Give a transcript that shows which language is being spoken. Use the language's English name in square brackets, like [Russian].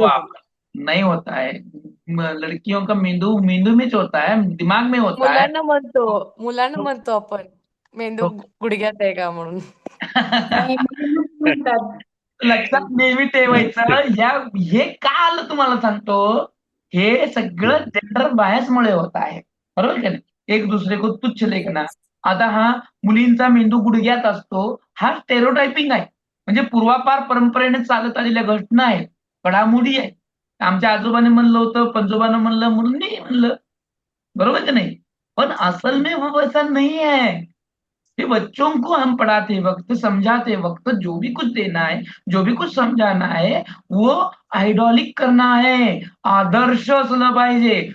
[Hindi] बाप, नहीं होता है, लड़कियों का मेंदू मेंदू में जो होता है, दिमाग में होता है। [Marathi] मुलांना म्हणतो आपण, मेंदू गुडघ्यात आहे का म्हणून. नाही, मुलींना म्हणतात. लक्षात नेहमी ठेवायचं, हे का आलं तुम्हाला सांगतो, हे सगळं जेंडर बायसमुळे होत आहे, बरोबर का नाही? [Hindi] एक दुसरे को तुच्छ लेखना। [Marathi] आता हा मुलींचा मेंदू गुडघ्यात असतो, हा स्टेरियोटायपिंग आहे, म्हणजे पूर्वापार परंपरेने चालत आलेल्या घटना आहेत, घडामोडी आहे, आमच्या आजोबाने म्हणलं होतं, पंजोबानं म्हणलं म्हणून मी म्हणलं, बरोबर की नहीं? [Hindi] पर असल में वो वैसा नहीं है। कि बच्चों को हम पढ़ाते वक्त, समझाते वक्त जो भी कुछ देना है, जो भी कुछ समझाना है, वो आयडॉलिक करना है, [Marathi] आदर्श असलं पाहिजे.